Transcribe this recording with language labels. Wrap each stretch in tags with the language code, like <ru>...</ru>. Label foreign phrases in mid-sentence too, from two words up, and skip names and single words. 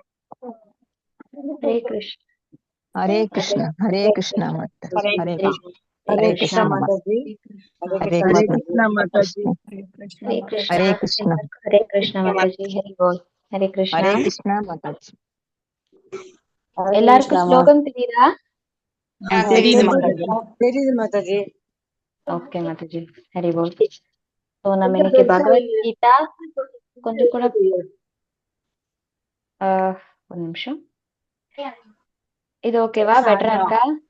<hi>हरे कृष्ण माता हरे कृष्ण माता जी हरे कृष्ण माता जी हरे कृष्ण माता जी हरि बोल हरे कृष्ण माता जी</hi> <ta>எல்லாருக்கும் ஸ்லோகம் தெரியுதா தெரியுது மாதாஜி ஓகே மாதாஜி ஹரி போல் ஸோ நம்ம இன்னைக்கு பகவத்கீதா கொஞ்சம் கூட ஒரு நிமிஷம் இது ஓகேவா பெட்டரா இருக்கா</ta>